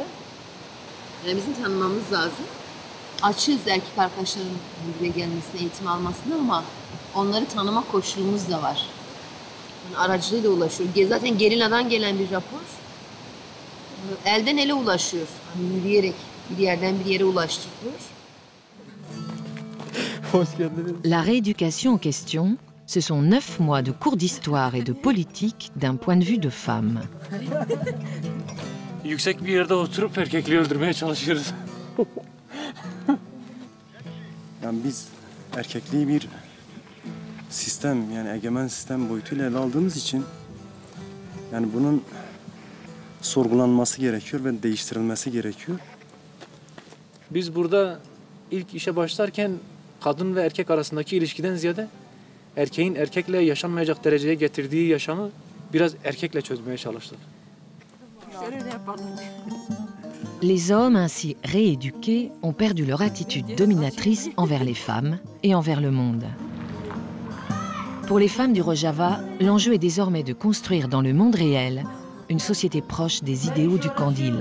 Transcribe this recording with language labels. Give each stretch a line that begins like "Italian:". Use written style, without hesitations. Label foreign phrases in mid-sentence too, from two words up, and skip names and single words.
Turkish: Yani bizim tanımamız lazım. Açığız erkek arkadaşların buraya gelmesine, eğitim almasına ama onları tanıma koşulumuz da var. Yani aracılığıyla ulaşıyor. Zaten Gerilla'dan gelen bir rapor. Elden ele ulaşıyor. Yani yürüyerek bir yerden bir yere ulaştırıyor.
French: La rééducation en question, ce sont 9 mois de cours d'histoire et de politique d'un point de vue de femme.
Turkish: Yüksek bir yerde oturup erkekliği öldürmeye çalışıyoruz. Yani biz erkekliği bir sistem, yani egemen sistem boyutuyla ele aldığımız için yani bunun sorgulanması gerekiyor ve değiştirilmesi gerekiyor. Biz burada ilk işe başlarken kadın ve erkek arasındaki ilişkiden ziyade erkeğin erkekle yaşanmayacak dereceye getirdiği yaşamı biraz erkekle çözmeye çalıştık.
French: Les hommes ainsi rééduqués ont perdu leur attitude dominatrice envers les femmes et envers le monde. Pour les femmes du Rojava, l'enjeu est désormais de construire dans le monde réel une société proche des idéaux du Kandil.